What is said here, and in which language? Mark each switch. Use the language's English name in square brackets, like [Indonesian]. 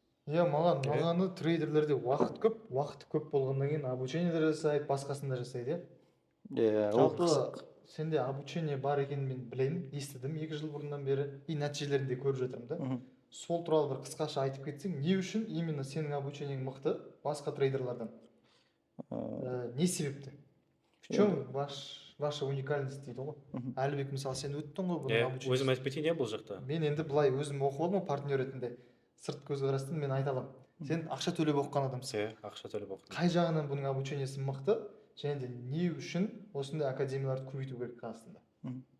[Kazakh] Иә, мағаны трейдерлерде уақыт көп болғаннан кейін обучение де жасайды, басқасын да жасайды, Иә, жалпы сенде обучение бар екенін мен білемін, естідім 2 жыл бұрыннан бері, и нәтижелерін де көріп жатырмын да. Сол туралы бір қысқаша айтып кетсең, не үшін именно сенің обучениең мықты басқа трейдерлардан? Не себепті? [Russian] В чем ваша уникальность [Kazakh] дейді ғой. Әлібек, мысалы, сен өттің ғой бұның обучениесін. Өзім айтып кетейін бұл жақта. Мен енді былай өзім оқып алдым партнер ретінде, сырт көзқарастан мен айта аламын. Сен ақша төлеп оқыған адамсың. Ақша төлеп оқыдым. Қай жағынан бұның обучениесі мықты, және де не үшін осындай академияларды көбейту керек Қазақстанда?